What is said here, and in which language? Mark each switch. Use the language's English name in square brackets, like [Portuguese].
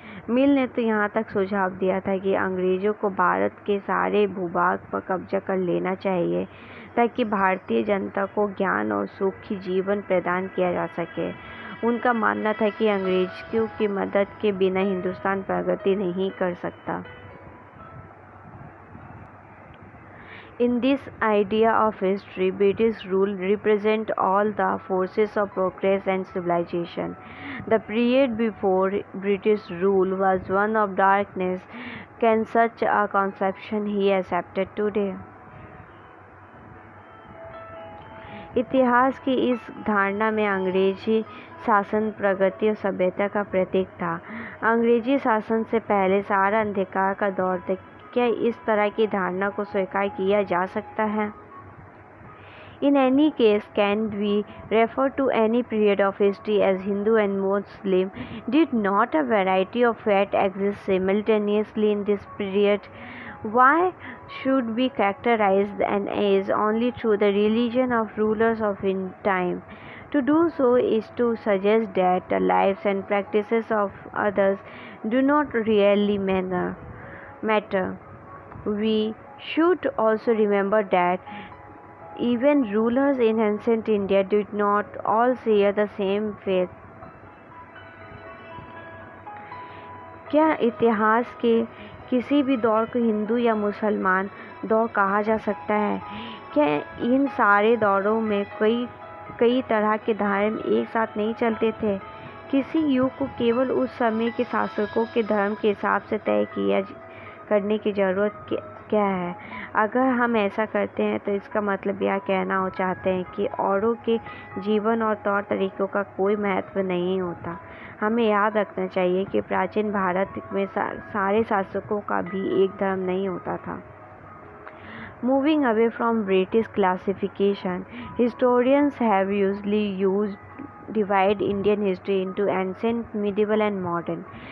[Hindi] मिल ने तो यहाँ तक सुझाव दिया था कि अंग्रेज़ों को भारत के सारे भूभाग पर कब्जा कर लेना चाहिए ताकि भारतीय जनता को ज्ञान और सुखी जीवन प्रदान किया जा सके। उनका मानना था कि अंग्रेज़ों की मदद के बिना हिंदुस्तान प्रगति नहीं कर सकता। [English] In this idea of history, British rule represent all the forces of progress and civilization. The period before British rule was one of darkness. Can such a conception be accepted today? [Hindi] इतिहास की इस धारणा में अंग्रेजी शासन प्रगति और सभ्यता का प्रतीक था। अंग्रेजी शासन से पहले सारा अंधकार का दौर था। क्या इस तरह की धारणा को स्वीकार किया जा सकता है? [English] In any case, can we refer to any period of history as Hindu and Muslim? Did not a variety of faith exist simultaneously in this period? Why should we characterize an age only through the religion of rulers of in time? To do so is to suggest that the lives and practices of others do not really matter. We should also remember that even rulers in ancient India did not all share the same faith. [Hindi] क्या इतिहास के किसी भी दौर को हिंदू या मुसलमान दौर कहा जा सकता है? क्या इन सारे दौरों में कई तरह के धर्म एक साथ नहीं चलते थे? किसी युग को केवल उस समय के शासकों के धर्म के हिसाब से तय करने की ज़रूरत क्या है? अगर हम ऐसा करते हैं तो इसका मतलब यह कहना हो चाहते हैं कि औरों के जीवन और तौर तरीकों का कोई महत्व नहीं होता। हमें याद रखना चाहिए कि प्राचीन भारत में सारे शासकों का भी एक धर्म नहीं होता था। [English] Moving away from British classification, historians have usually divide Indian history into ancient, medieval and modern.